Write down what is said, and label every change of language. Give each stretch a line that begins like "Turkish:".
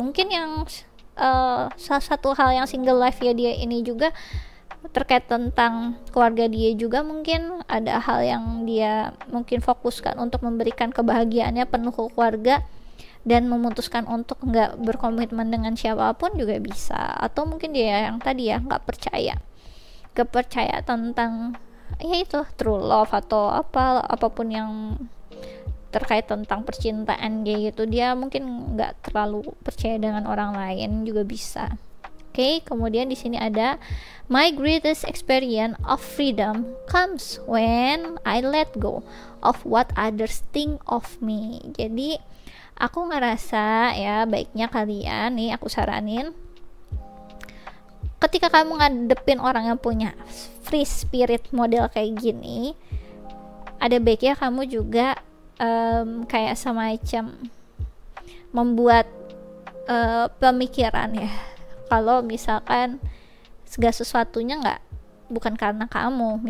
Indonesian: Mungkin yang salah satu hal yang single life ya dia ini juga terkait tentang keluarga dia juga, mungkin ada hal yang dia mungkin fokuskan untuk memberikan kebahagiaannya penuh ke keluarga dan memutuskan untuk nggak berkomitmen dengan siapapun juga bisa. Atau mungkin dia yang tadi ya nggak percaya tentang ya itu true love atau apapun yang terkait tentang percintaan dia gitu, dia mungkin nggak terlalu percaya dengan orang lain juga bisa. Oke, kemudian di sini ada
English: my greatest experience of freedom comes when I let go of what others think of me.
Indonesian: Jadi aku ngerasa ya baiknya kalian nih, aku saranin ketika kamu ngadepin orang yang punya free spirit model kayak gini, ada baiknya kamu juga kayak semacam membuat pemikiran ya, kalau misalkan segala sesuatunya bukan karena kamu.